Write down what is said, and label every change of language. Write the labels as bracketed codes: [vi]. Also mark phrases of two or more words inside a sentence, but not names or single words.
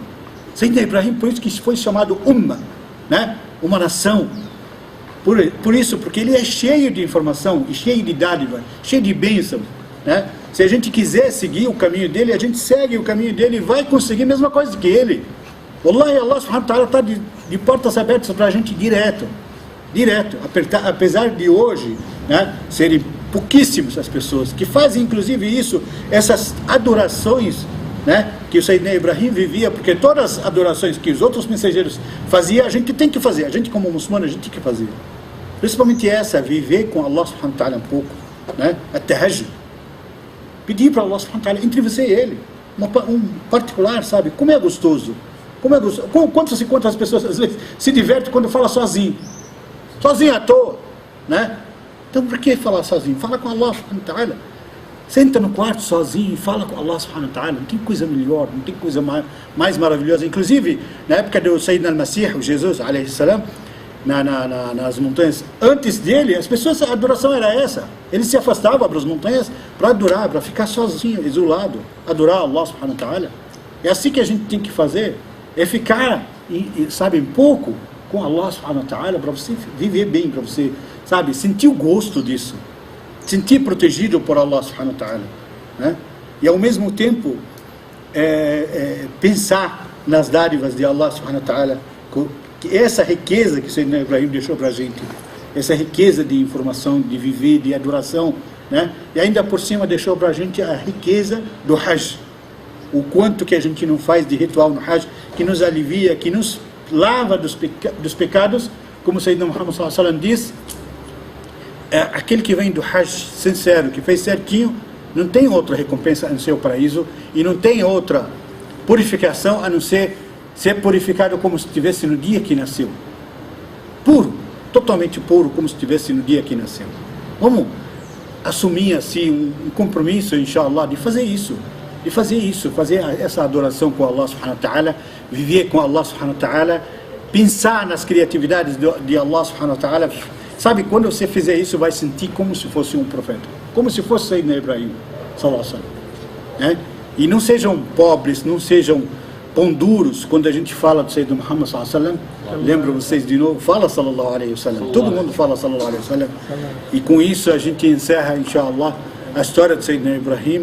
[pt] Sayyidina Ibrahim, por isso que foi chamado Umma, né? Uma nação. Por isso, porque ele é cheio de informação, cheio de dádiva, cheio de bênção, né? Se a gente quiser seguir o caminho dele, a gente segue o caminho dele e vai conseguir a mesma coisa que ele. [ar] والله، الله سبحانه وتعالى [pt] está de portas abertas para a gente direto, apesar de hoje, né, serem pouquíssimas as pessoas que fazem inclusive isso, essas adorações, né, que o Sayyidina Ibrahim vivia, porque todas as adorações que os outros mensageiros faziam, a gente tem que fazer, a gente como muçulmano, a gente tem que fazer, principalmente essa, viver com [ar] الله سبحانه وتعالى [pt] um pouco, né, at-tahajjud, pedir para [ar] الله سبحانه وتعالى, [pt] entre você e ele, um particular, sabe, como é gostoso, quantas pessoas às vezes se divertem quando fala sozinho à toa, né? Então por que falar sozinho? Fala com [ar] الله سبحانه وتعالى, [pt] senta no quarto sozinho e fala com [ar] الله سبحانه وتعالى. [pt] Não tem coisa melhor, não tem coisa mais maravilhosa. Inclusive na época do Sayyidina al-Masih, o Jesus [ar] عليه السلام, [pt] nas montanhas, antes dele, as pessoas, a adoração era essa, ele se afastava para as montanhas para adorar, para ficar sozinho, isolado, adorar [ar] الله سبحانه وتعالى. [pt] É assim que a gente tem que fazer, é ficar, sabe, um pouco com [ar] الله سبحانه وتعالى, [pt] para você viver bem, para você, sabe, sentir o gosto disso, sentir protegido por [ar] الله سبحانه وتعالى, [pt] né? E ao mesmo tempo pensar nas dádivas de [ar] الله سبحانه وتعالى, [pt] que essa riqueza que o Sayyidina Ibrahim deixou para a gente, essa riqueza de informação, de viver, de adoração, né? E ainda por cima deixou para a gente a riqueza do Hajj, o quanto que a gente não faz de ritual no Hajj, que nos alivia, que nos lava dos pecados, como o Sayyidina Muhammad [ar] صلى الله عليه وسلم [pt] diz, aquele que vem do Hajj sincero, que fez certinho, não tem outra recompensa a não ser o paraíso, e não tem outra purificação a não ser purificado como se estivesse no dia que nasceu, puro, totalmente puro, como se estivesse no dia que nasceu. Vamos assumir assim um compromisso, inshallah, de fazer isso, fazer essa adoração com [ar] الله سبحانه وتعالى, [pt] viver com [ar] الله سبحانه وتعالى, [pt] pensar nas criatividades de [ar] الله سبحانه وتعالى. [pt] Sabe, quando você fizer isso, vai sentir como se fosse um profeta, como se fosse Sayyidina Ibrahim [ar] صلى الله عليه وسلم, [pt] né? E não sejam pobres, não sejam pão duros quando a gente fala do Sayyidina Muhammad [ar] صلى الله عليه وسلم. [pt] Lembro vocês de novo, fala [ar] صلى الله عليه وسلم, [pt] todo mundo fala [ar] صلى الله عليه وسلم. [pt] E com isso a gente encerra, inshallah, a história de Sayyidina Ibrahim.